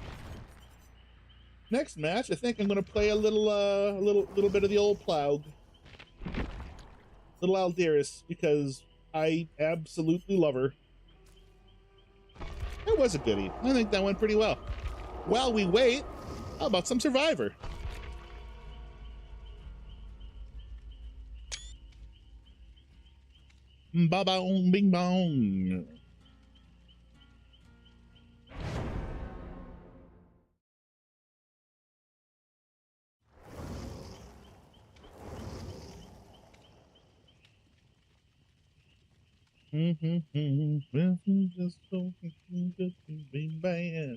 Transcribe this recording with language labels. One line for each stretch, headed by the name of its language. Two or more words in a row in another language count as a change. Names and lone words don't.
English: Next match, I think I'm going to play a little bit of the old Plaug, little Aldiris, because I absolutely love her. That was a goodie. I think that went pretty well. While we wait, how about some Survivor? Ba bong bing bong. Just so just be bad.